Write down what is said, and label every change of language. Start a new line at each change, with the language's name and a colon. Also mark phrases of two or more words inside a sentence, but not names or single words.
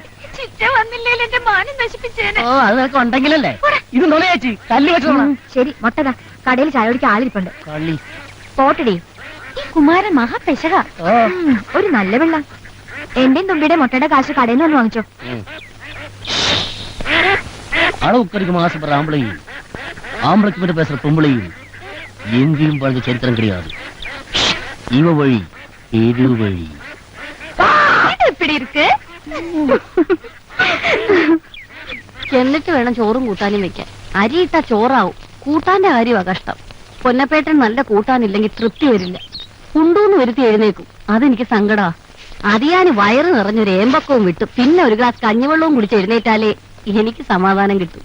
Malayalam: ചിറ്റ വന്നില്ലേലും എന്റെ മാനം നശിപ്പിച്ചേനെ. ഓ, അത് നിനക്ക് ഉണ്ടെങ്കിലല്ലേ. ഇത് നോളേച്ചി കല്ല് വെച്ചോളാം. ശരി, മുട്ടതാ. കടയിൽ ചായ കുടിക്കാൻ ആളിരിപ്പുണ്ട്. കള്ളി പോട്ടടി. ഈ കുമാരൻ മഹാപെശക. ഒരു നല്ല വെള്ളം. എന്റെയും തുമ്പിയുടെ മുട്ടയുടെ കാശ് കടയിൽ നിന്ന് വാങ്ങിച്ചോ.
Tamil: அளவுக்கு மாசப்படுற ஆம்பளையும் ஆம்பளைக்கு மட்டும் பேசுற பொம்பளையும் எங்கேயும் வாழ்ந்த சரித்திரம் கிடையாது. இவ வழி இது வழி. எப்படி இருக்கு?
Malayalam: എന്നിട്ട് വേണം ചോറും കൂട്ടാനും വെക്കാൻ. അരിയിട്ട ചോറാവും. കൂട്ടാന്റെ കാര്യമാ കഷ്ടം. പൊന്നപ്പേട്ടൻ നല്ല കൂട്ടാനില്ലെങ്കിൽ തൃപ്തി വരില്ല. കുണ്ടൂന്ന് വരുത്തി എഴുന്നേക്കും. അതെനിക്ക് സങ്കടാ. അതിയാന് വയറ് നിറഞ്ഞൊരു ഏമ്പക്കവും വിട്ടു പിന്നെ ഒരു ഗ്ലാസ് കഞ്ഞിവെള്ളവും കുടിച്ച് എഴുന്നേറ്റാലേ എനിക്ക് സമാധാനം കിട്ടും.